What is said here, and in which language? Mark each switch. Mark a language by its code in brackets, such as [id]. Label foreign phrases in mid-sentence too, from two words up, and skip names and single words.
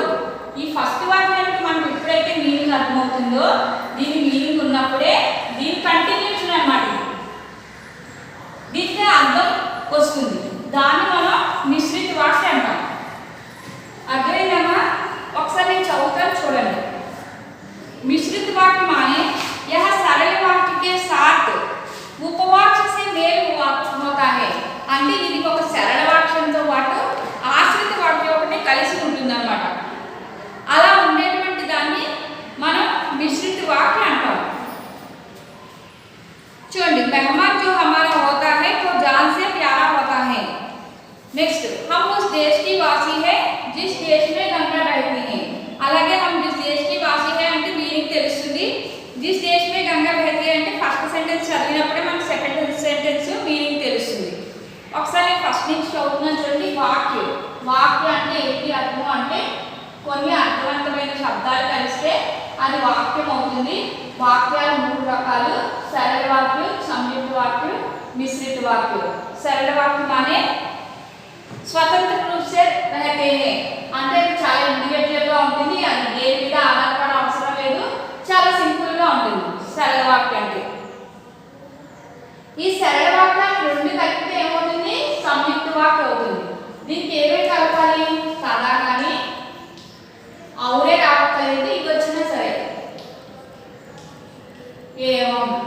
[te] ఈ ఫస్ట్ వాక్యానికి మనకు ఎప్పుడైతే మీనింగ్ అర్థమవుతుందో దీని మీనింగ్ ఉన్నప్పుడే దీని కంటిన్యూషన్ అన్నమాట. దీనికి అర్థం వస్తుంది. దాన్ని మనం మిశ్రిత వాక్యం అంటాం. అర్థమైందమ్మా? ఒకసారి నేను చదువుతాను చూడండి. [hi] मिश्रित वाक्य माने यह सरल वाक्य के साथ उपवाक्य से मेल होता है. [te] అంటే ఇది ఒక సరళ వాక్యంతో పాటు ఆశ్రిత వాక్యం ఒకటి కలిసి ఉంటుందన్నమాట. అలా ఉండేటువంటి దాన్ని మనం మిశ్రిత వాక్య అంటాం. చూడండి, [hi] मेहमान जो हमारा होता है तो जान से प्यारा होता है. नेक्स्ट, हम उस देश की वासी है जिस देश में गंगा बहती है. [te] అలాగే [hi] हम जिस देश की वासी है [te] అంటే మీనింగ్ తెలుస్తుంది. [hi] जिस देश में गंगा बहती है [te] అంటే [en] first sentence [te] చదివినప్పుడే మనకి [en] second sentence meaning [te] తెలుస్తుంది. ఒకసారి ఫస్ట్ నుంచి చదువుతున్నాను చూడండి. వాక్య అంటే ఏంటి అర్థం అంటే కొన్ని అర్థవంతమైన శబ్దాలు కలిస్తే అది వాక్యం అవుతుంది. వాక్యాలు 3 రకాలు: సరళ వాక్యం, సంయుక్త వాక్యం, మిశ్రిత వాక్యం. సరళ వాక్యం [hi] माने स्वतंत्र रूप से रहते हैं [te] అంటే చాలా ఇండివిజువల్ గా ఉంటుంది. అది దేని మీద ఆధారపడ అవసరం లేదు, చాలా సింపుల్ గా ఉంటుంది సరళ వాక్యం అంటే. ఈ సరళ వాక్యాలు రెండు కలిపితే ఏమవుతుంది? సంయుక్త వాక్యం అవుతుంది. దీనికి ఏమేమి కలపాలి? కదా కానీ అవురే కాకపోతే ఇది వచ్చినా సరే ఏమో.